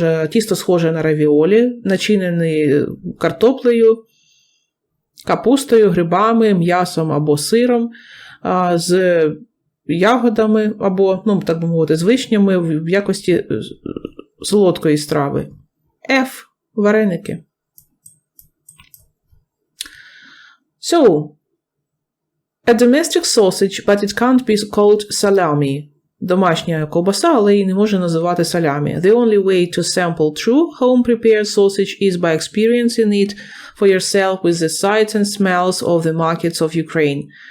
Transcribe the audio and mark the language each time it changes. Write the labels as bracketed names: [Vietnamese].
[Ukrainian] Тісто схоже на равіолі, начинений картоплею, капустою, грибами, м'ясом або сиром, з ягодами або, так би мовити, з вишнями в якості солодкої страви. F. Вареники. [English] So, a domestic sausage, but it can't be called salami. [Ukrainian] Домашня ковбаса, але її не може називати салямі. [English] The only way to sample true home-prepared sausage is by experiencing it for yourself with the sights and smells of the markets of Ukraine.